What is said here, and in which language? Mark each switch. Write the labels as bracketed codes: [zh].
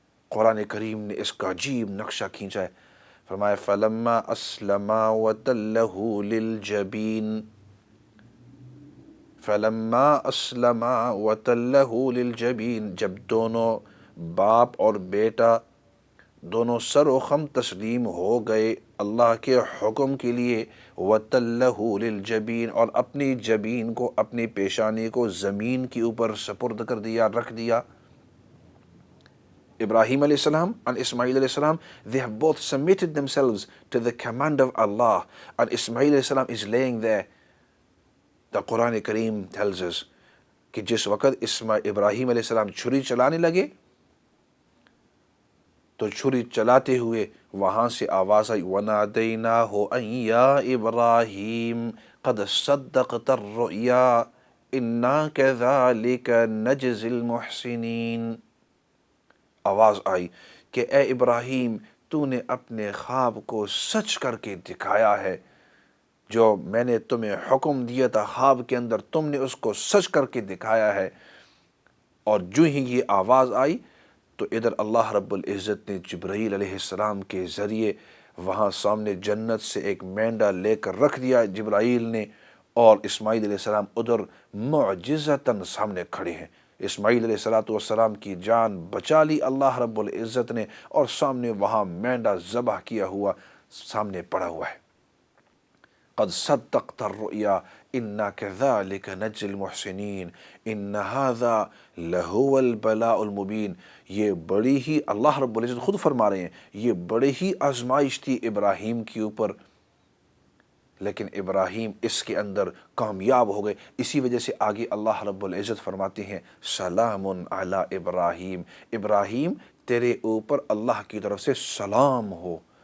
[ur] قرآن کریم نے اس کا عجیب نقشہ کھینچا ہے، فرمایا [ar] فَلَمَّا أَسْلَمَا وَتَلَّهُ لِلْجَبِينِ، [ur] فَلَمَّا أَسْلَمَا [ar] وَتَلَّهُ لِلْجَبِينِ، [ur] جب دونوں باپ اور بیٹا دونوں سر و خم تسلیم ہو گئے اللہ کے حکم کے لیے، وَتَلَّهُ لِلْجَبِينِ، اور اپنی جبین کو، اپنی پیشانی کو زمین کے اوپر سپرد کر دیا، رکھ دیا۔ [en] Ibrahim alayhi salam and Ismail alayhi salam, they have both submitted themselves to the command of Allah. And Ismail alayhi salam is laying there. The Quran Kareem tells us [ur] کہ جس وقت ابراہیم علیہ السلام چھری چلانے لگے تو چھری چلاتے ہوئے وہاں سے آواز آئی [ar] وَنَادَيْنَاهُ أَن يَا إِبْرَاهِيمُ قَدْ صَدَّقْتَ الرُّؤْيَا إِنَّا كَذَلِكَ نَجْزِي الْمُحْسِنِينَ. [ur] آواز آئی کہ اے ابراہیم تو نے اپنے خواب کو سچ کر کے دکھایا ہے، جو میں نے تمہیں حکم دیا تھا خواب کے اندر تم نے اس کو سچ کر کے دکھایا ہے. اور جو ہی یہ آواز آئی تو ادھر اللہ رب العزت نے جبرائیل علیہ السلام کے ذریعے وہاں سامنے جنت سے ایک مینڈا لے کر رکھ دیا جبرائیل نے، اور اسماعیل علیہ السلام ادھر معجزتاً سامنے کھڑے ہیں. اسماعیل علیہ السلام کی جان بچا لی اللہ رب العزت نے، اور سامنے وہاں مینڈا ذبح کیا ہوا سامنے پڑا ہوا ہے. [ar] قد صدقت الرؤيا إنا كذلك نجزي المحسنين إن هذا لهو البلاء المبين. [ur] یہ بڑی ہی اللہ رب العزت خود فرما رہے ہیں یہ بڑی ہی آزمائش تھی ابراہیم کے اوپر، لیکن ابراہیم اس کے اندر کامیاب ہو گئے. اسی وجہ سے آگے اللہ رب العزت فرماتے ہیں [ar] سلام علی ابراہیم، [ur] ابراہیم تیرے اوپر اللہ کی طرف سے سلام ہو.